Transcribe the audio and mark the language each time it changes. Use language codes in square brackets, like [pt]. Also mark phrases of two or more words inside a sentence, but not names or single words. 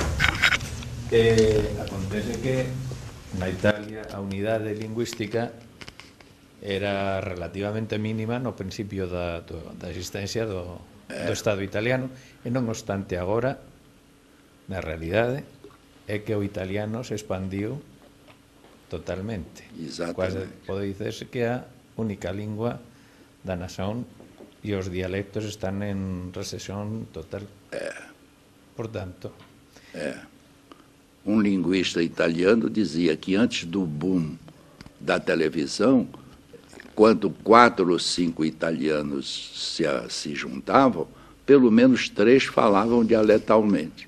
[gl] Acontece que na Italia a unidade lingüística era relativamente mínima no principio da existencia do Estado italiano, e non obstante agora, na realidade, é que o italiano se expandiu totalmente. Quase pode dicerse que é a única lingua da nación e os dialectos están en recesión total. [pt] Portanto... Um linguista italiano dizia que antes do boom da televisão, quando 4 ou 5 italianos se juntavam, pelo menos 3 falavam dialetalmente.